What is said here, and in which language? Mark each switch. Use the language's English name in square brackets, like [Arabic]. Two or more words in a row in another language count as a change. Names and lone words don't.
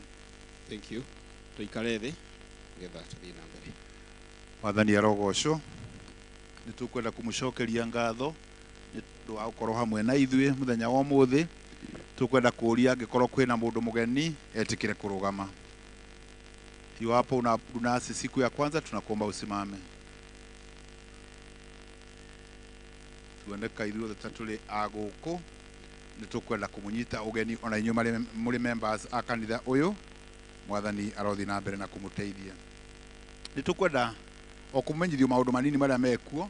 [English] Thank you. [Kikuyu] Tuikare thĩ nĩgetha tũthiĩ na mbere. Mwathani arogocwo. Nĩ tũkwenda kũmũcokeria ngatho nĩ tondũ wa gũkorwo hamwe na ithuĩ mũthenya wa ũmũthĩ. Tũkwenda kũũria angĩkorwo kwĩna mũndũ mũgeni etĩkĩre kũrũgama. [Swahili] Iwapo unaabudu nasi siku ya kwanza tunakuomba usimame. [Kikuyu] Tuoneka ithuĩ othe tũrĩ agũkũ nĩ tũkwenda kũmũnyita ũgeni ona inyuĩ mũrĩ members a kanitha ũyũ. Mwathani arothi na mbere na kũmũteithia. Nĩ tũkwenda o kũmenyithio maũndũ manini marĩa mekuo.